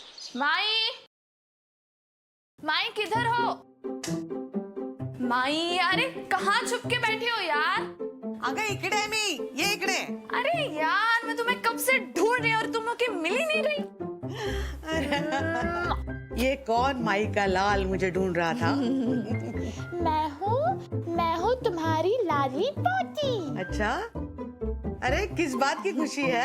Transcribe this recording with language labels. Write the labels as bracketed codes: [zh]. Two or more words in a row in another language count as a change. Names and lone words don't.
[hi] माई, माई किधर हो? माई, अरे कहाँ छुप के बैठे हो यार? [mr] अगं इकडे आहे मी, ये इकडे. [hi] अरे यार, मैं तुम्हें कब से ढूंढ रही हूँ और तुम लोग के मिल ही नहीं रही. ये कौन माई का लाल मुझे ढूंढ रहा था? मैं हूँ तुम्हारी लाली पोती. अच्छा, अरे किस बात की खुशी है?